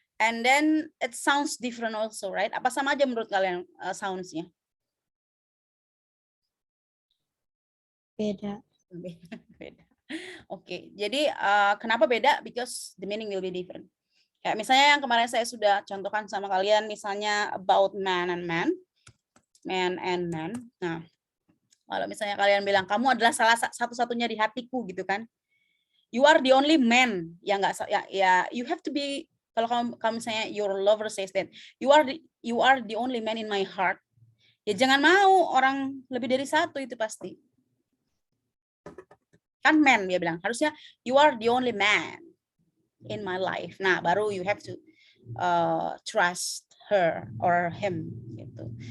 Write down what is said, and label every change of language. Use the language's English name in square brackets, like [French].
[English] And then it sounds different also, right? [Indonesian] Apa sama aja menurut kalian sounds-nya? Beda. Beda. Oke, jadi kenapa beda? [English] Because the meaning will be different. [Indonesian] Kayak misalnya yang kemarin saya sudah contohkan sama kalian, misalnya [English] about man and man. [Indonesian] Man and man. Nah, kalau misalnya kalian bilang, kamu adalah salah satu-satunya di hatiku gitu kan. [English] You are the only man. [Indonesian] Ya nggak, ya [English] you have to be, [Indonesian] kalau kamu misalnya [English] your lover says that, you are the only man in my heart. [Indonesian] Ya jangan mau orang lebih dari satu, itu pasti. Kan man dia bilang, harusnya [English] you are the only man in my life. [Indonesian] Nah, baru [English] you have to trust her or him gitu.